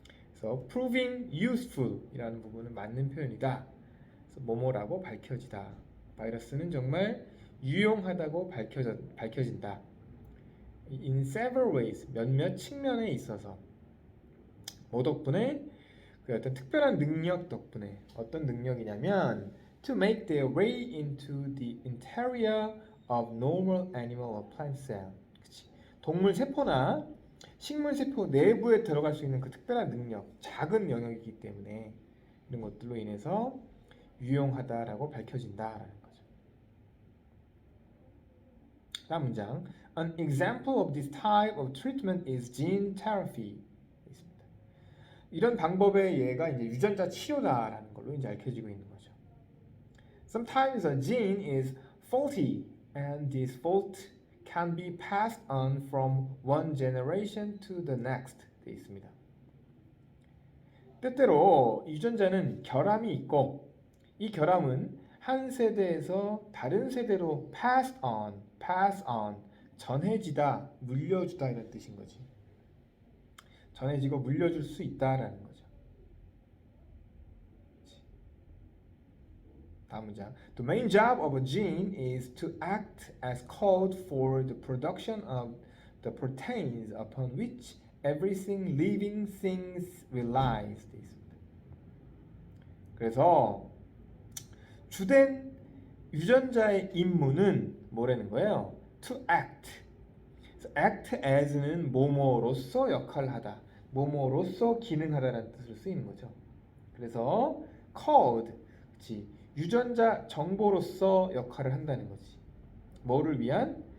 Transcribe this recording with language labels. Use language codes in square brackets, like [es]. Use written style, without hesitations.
[ko] 그래서 [en] proving useful [ko] 이라는 부분은 맞는 표현이다. 그래서 뭐뭐라고 밝혀지다. 바이러스는 정말 유용하다고 밝혀진다. [en] In several ways, [ko] 몇몇 측면에 있어서 뭐 덕분에? 그 어떤 특별한 능력 덕분에. 어떤 능력이냐면 [en] to make their way into the interior of normal animal or plant cell. 그치? [ko] 동물 세포나 식물 세포 내부에 들어갈 수 있는 그 특별한 능력, 작은 영역이기 때문에 이런 것들로 인해서 유용하다라고 밝혀진다라는 거죠. 다음 문장. [en] An example of this type of treatment is gene therapy. [ko] 있습니다. 이런 방법의 예가 이제 유전자 치료다라는 걸로 이제 밝혀지고 있는 거죠. [en] Sometimes a gene is faulty and this fault can be passed on from one generation to the next. [ko] 되어 있습니다. 때때로 유전자는 결함이 있고 이 결함은 한 세대에서 다른 세대로 pass on, 전해지다, 물려주다 이런 뜻인 거지. 전해지고 물려줄 수 있다라는 거죠. 다음 문장. [en] The main job of a gene is to act as code for the production of the proteins upon which everything living things relies. [ko] 되어 있습니다. 그래서 주된 유전자의 임무는 뭐라는 거예요? [en] To act. [ko] act as는 뭐뭐로서 역할을 하다, 뭐뭐로서 기능하다라는 뜻으로 쓰이는 거죠. 그래서 code, 그치, 유전자 정보로서 역할을 한다는 거지. 뭐를 위한?